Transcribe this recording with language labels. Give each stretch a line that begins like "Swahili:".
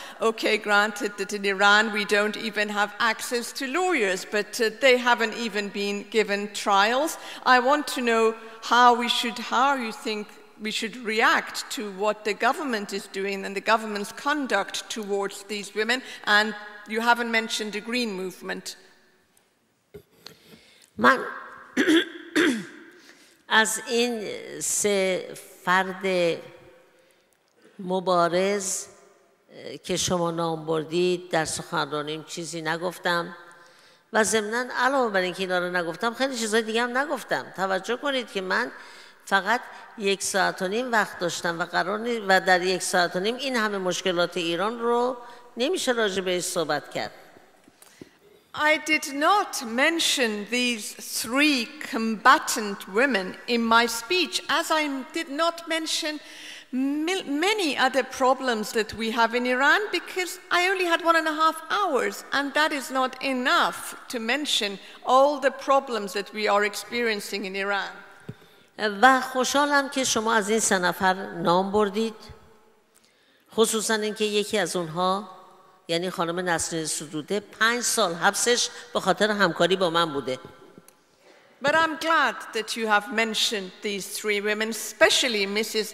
English: Okay, granted that in Iran we don't even have access to lawyers, but they haven't even been given trials. I want to know how you think we should react to what the government is doing and the government's conduct towards these women. And you haven't mentioned the Green Movement.
Persian: من از این سه فرد مبارز که شما نام بردید در سخنرانیم چیزی نگفتم و ضمناً علاوه بر اینکه اینا رو نگفتم خیلی چیزای دیگه هم نگفتم. توجه کنید که من فقط 1.5 ساعت وقت داشتم و و در 1.5 ساعت این همه مشکلات ایران رو نمیشه راجع بهش صحبت کرد.
English: I did not mention these 3 combatant women in my speech, as I did not mention many other problems that we have in Iran, because I only had 1.5 hours, and that is not enough to mention all the problems that we are experiencing in Iran.
Persian: و خوشحالم که شما از این 3 نفر نام بردید، خصوصا اینکه یکی از اونها یعنی خانم نسرین سدوده 5 سال حبسش به خاطر همکاری با من بوده.
English: But I'm glad that you have mentioned these 3 women, especially Mrs.